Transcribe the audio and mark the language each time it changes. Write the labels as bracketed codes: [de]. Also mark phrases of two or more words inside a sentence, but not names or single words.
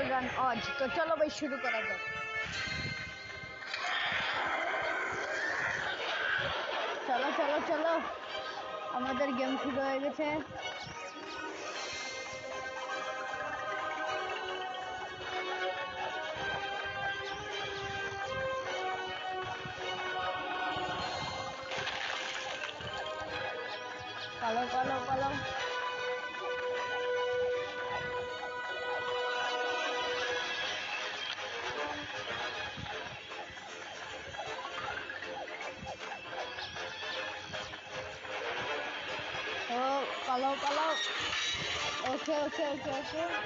[hi] आज तो चलो भाई शुरू करा जाए। चलो चलो चलो [bn] আমাদের গেম শুরু হয়ে গেছে। পালো পালো পালো ও পালো পালো ওকে ওকে ওকে ওকে